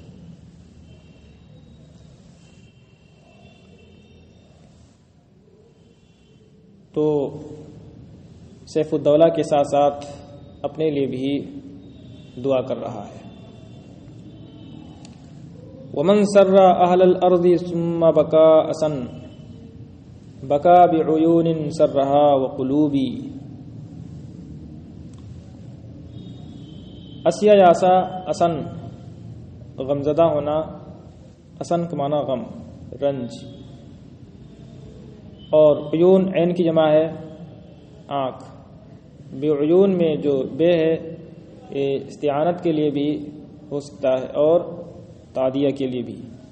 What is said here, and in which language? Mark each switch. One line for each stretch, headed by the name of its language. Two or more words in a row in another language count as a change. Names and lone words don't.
Urdu: تو سیف الدولہ کے ساتھ ساتھ اپنے لیے بھی دعا کر رہا ہے.
Arabic: ومن سر اہل الارض ثم بکا اسن بکا بعیون سرہا وقلوبی. اسیا یاسا اسن
Urdu: غمزدہ ہونا، اسن کا معنی غم، رنج. اور عیون عین کی جمع ہے آنکھ. بعیون میں جو بے ہے یہ استعانت کے لیے بھی ہو سکتا ہے اور تعدیہ کے لیے بھی.